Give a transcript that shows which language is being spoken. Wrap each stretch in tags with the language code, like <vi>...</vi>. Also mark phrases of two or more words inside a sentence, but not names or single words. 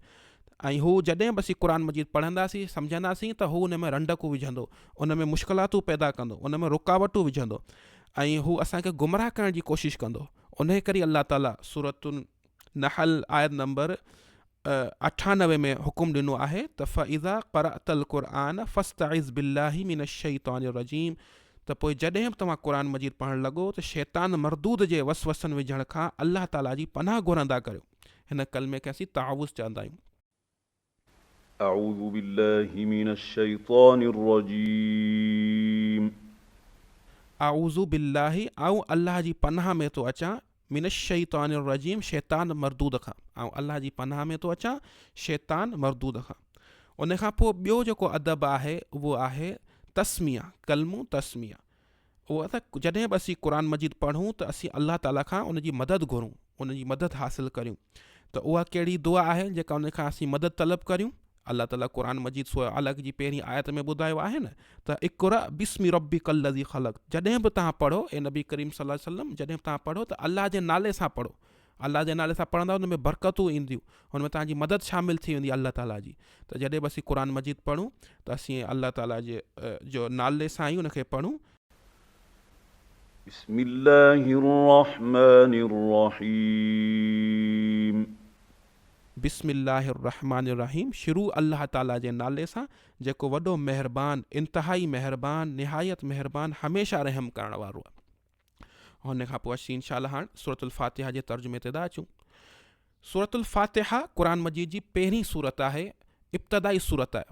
<sd>ऐं हू जॾहिं बि असीं क़ुर मजीद पढ़ंदासीं, सम्झंदासीं, त हू उन में रंडकूं विझंदो, उन में मुश्किलातूं पैदा कंदो, उन में रुकावटूं विझंदो ऐं हू असांखे गुमराह करण जी कोशिशि कंदो। उन करे अल्लाह ताला सूरतुन नहल आयत नंबर 98 में हुकुम ॾिनो आहे त</sd> <ar>فإذا قرأت القرآن فاستعذ بالله من الشيطان الرجيم,</ar> <sd>त पोइ जॾहिं बि तव्हां क़ुर मजीद पढ़णु लॻो त शैतान मरदूद जे वसवसनि विझण खां अल्लाह ताला जी पनाह घुरंदा करियो। हिन कलमे खे असीं तावुज़ चवंदा आहियूं।</sd> <ar>أعوذ بالله من الشيطان الرجيم. أعوذ بالله,</ar> <sd>आऊं अल्लाह जी पनाह में थो अचां,</sd> <ar>من الشيطان الرجيم,</ar> <sd>शैतान मरदूद खां। ऐं अल्लाह जी पनाह में थो अचां शैतान मरदूद खां। उन खां पोइ ॿियो जेको अदब आहे उहो आहे तस्मिया, कलमो तस्मिया। उहो त जॾहिं बि असीं क़ुर मजीद पढ़ूं त असीं अल्लाह ताला खां उनजी मदद घुरूं, उनजी मदद हासिलु करियूं। त उहा कहिड़ी दुआ आहे जेका उन खां असीं मदद तलब करियूं? अल्लाह ताला क़ुर मजीद सूरह अलक़ जी पहिरीं आयत में ॿुधायो आहे न त</sd> <ar>اقرأ باسم ربك الذي خلق.</ar> <sd>जॾहिं बि तव्हां पढ़ो, ए नबी करीम</sd> <ar>صلى الله عليه وسلم,</ar> <sd>जॾहिं बि तव्हां पढ़ो त अल्लाह जे नाले सां पढ़ो। अल्लाह जे नाले सां पढ़ंदा हुन में बरकतूं ईंदियूं, हुन में तव्हांजी मदद शामिलु थी वेंदी अल्लाह ताला जी। त जॾहिं बि असीं क़ुर मजीद पढ़ूं त असीं अल्लाह ताला जो नाले सां ई उनखे पढ़ूं।</sd> <ar>بسم الله الرحمن الرحيم. بسم الله الرحمن الرحيم,</ar> <sd>शुरू अल्लाह ताला जे नाले सां जेको वॾो महिरबान, इंतहाई महिरबान, निहायत महिरबान, हमेशह रहम करण वारो आहे। हुन खां पोइ असीं इंशाअल्लाह हाणे सूरतुल फातिहा जे तर्जुमे ते था अचूं। सूरतुल फातिहा क़ुर मजीद जी पहिरीं सूरत आहे, इब्तदाई सूरत आहे।</sd>